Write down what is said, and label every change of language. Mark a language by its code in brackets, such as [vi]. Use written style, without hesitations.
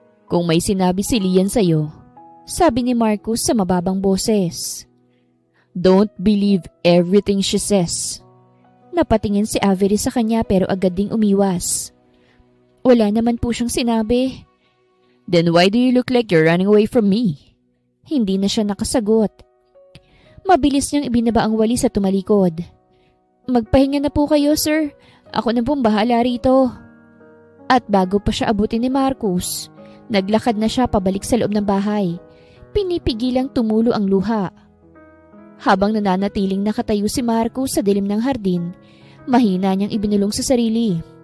[tl] "Kung may sinabi si Lian sa'yo," sabi ni Marcos sa mababang boses, [en] "don't believe everything she says." [tl] Napatingin si Avery sa kanya pero agad ding umiwas. "Wala naman po siyang sinabi." [en] "Then why do you look like you're running away from me?" [tl] Hindi na siya nakasagot. Mabilis niyang ibinaba ang walis at tumalikod. "Magpahinga na po kayo, sir. Ako na pong bahala rito." At bago pa siya abutin ni Marcos, naglakad na siya pabalik sa loob ng bahay. Pinipigilang tumulo ang luha. Habang nananatiling nakatayo si Marcos sa dilim ng hardin, mahina niyang ibinulong sa sarili.